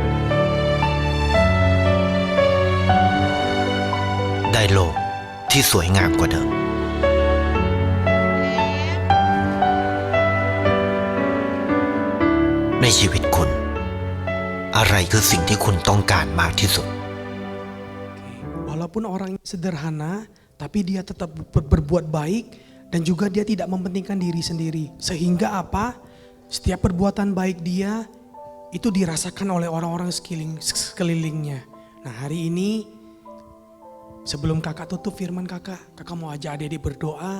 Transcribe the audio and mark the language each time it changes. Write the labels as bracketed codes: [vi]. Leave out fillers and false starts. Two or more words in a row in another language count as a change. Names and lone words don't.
[th] ได้โลกที่สวยงามกว่าเดิม ในชีวิตคุณ อะไรคือสิ่งที่คุณต้องการมากที่สุด [id] Walaupun orangnya sederhana, tapi dia tetap berbuat baik dan juga dia tidak mementingkan diri sendiri. Sehingga apa? Setiap perbuatan baik dia itu dirasakan oleh orang-orang sekelilingnya. Nah, hari ini sebelum kakak tutup firman kakak mau ajak adik-adik berdoa.